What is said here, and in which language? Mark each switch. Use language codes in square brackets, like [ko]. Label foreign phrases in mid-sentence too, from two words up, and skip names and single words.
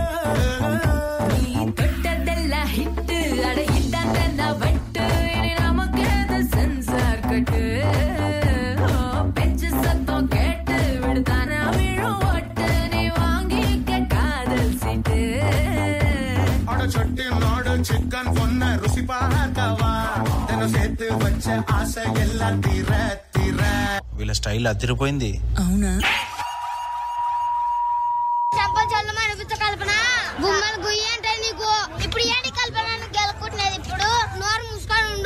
[ta] நீ தொட்டதெல்லாம் ஹிட்டு அட இதான் வட்டு இனி நமக்கு எது சென்சார் கட்டு பெஞ்சு சத்தம் கேட்டு விடுதானா விழும் ஒட்டு நீ வாங்கிக்க காதல் சீட்டு அட சட்டி நாடு சிக்கன் பொண்ண ருசி பார்க்கவா தினம் சேர்த்து வச்ச ஆசை எல்லாம் தீர தீர [te] వీళ్ళ స్టైల్ అదిరిపోయింది. అవునా చెంపలు చల్లమా అనిపించ కల్పన గుమ్మలు గుయ్యి అంటే నీకు ఇప్పుడు ఏంటి కల్పన గెలుకుంటున్నది ఇప్పుడు నోరు మూసుకొని ఉండు.